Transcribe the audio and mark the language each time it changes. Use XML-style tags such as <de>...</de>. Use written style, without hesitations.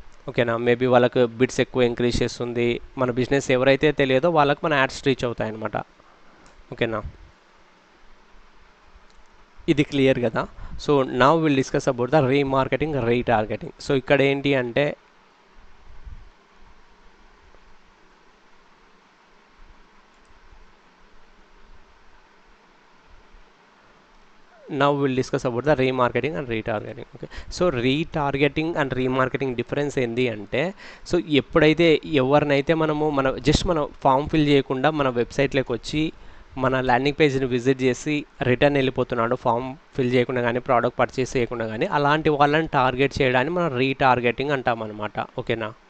<te>ఓకేనా. మేబీ వాళ్ళకు బిడ్స్ ఎక్కువ ఇంక్రీజ్ చేస్తుంది, మన బిజినెస్ ఎవరైతే తెలియదో వాళ్ళకి మన యాడ్స్ రీచ్ అవుతాయి అనమాట. ఓకేనా. ఇది క్లియర్ కదా.</te> <en>So now will discuss about the remarketing, retargeting.</en> <te>So ఇక్కడ ఏంటి అంటే</te> <en>now we'll discuss about the remarketing and retargeting. Okay.</en> <te>So retargeting and remarketing difference ఏంటి అంటే, సో ఎప్పుడైతే ఎవరినైతే మన ఫామ్ ఫిల్ చేయకుండా మన వెబ్సైట్లోకి వచ్చి మన ల్యాండింగ్ పేజ్ని విజిట్ చేసి రిటర్న్ వెళ్ళిపోతున్నాడు, ఫామ్ ఫిల్ చేయకుండా కానీ ప్రోడక్ట్ పర్చేస్ చేయకుండా కానీ, అలాంటి వాళ్ళని టార్గెట్ చేయడాన్ని మనం రీటార్గెటింగ్ అంటాం అనమాట. ఓకేనా.</te>